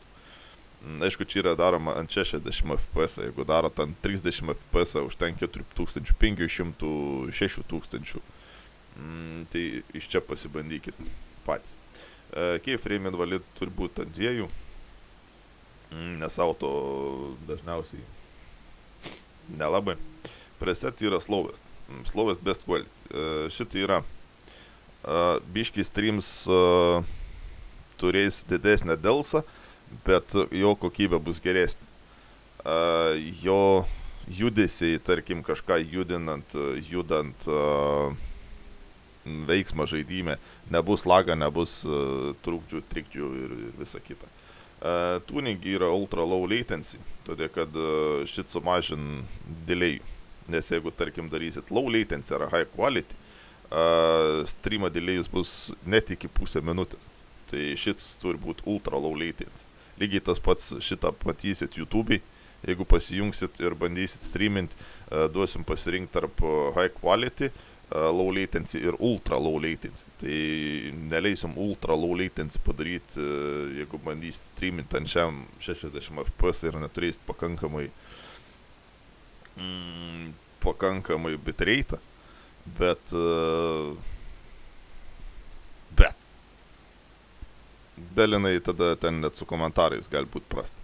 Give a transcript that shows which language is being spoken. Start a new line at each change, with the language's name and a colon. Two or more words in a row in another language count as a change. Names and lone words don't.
Lithuanian: Aišku, čia yra daroma ant 60 fps, jeigu darot ant 30 fps, užtenka 4500, 6000. Tai iš čia pasibandykit patys.
English: Keyframe invalid
Lithuanian: turi būti ant 2, nes auto dažniausiai nelabai.
English: Preset yra slowest. Slowest best quality.
Lithuanian: Šitai yra biški streams turės didesnę delsą, bet jo kokybė bus geresnė. Jo judesiai, tarkim, kažką judant veiksmą žaidime, nebus laga, nebus trukdžių, trikdžių ir visa kita. Tuning yra
English: ultra low latency,
Lithuanian: todėl kad šit sumažin delay. Nes jeigu, tarkim, darysit
English: low latency
Lithuanian: ar
English: high quality,
Lithuanian: streamo delay'us bus net iki pusę minutės. Tai šits turi būti
English: ultra low latency.
Lithuanian: Lygiai tas pats šitą matysit YouTube'ai, jeigu pasijungsit ir bandysit streamint, duosim pasirinkti tarp
English: high quality, low latency
Lithuanian: ir
English: ultra low latency.
Lithuanian: Tai neleisim
English: ultra low latency
Lithuanian: padaryti, jeigu bandysit streamint ant šiam 60 fps ir neturėsit pakankamai bitrate'ą, bet dalinai tada ten net su komentarais gali būti prasta.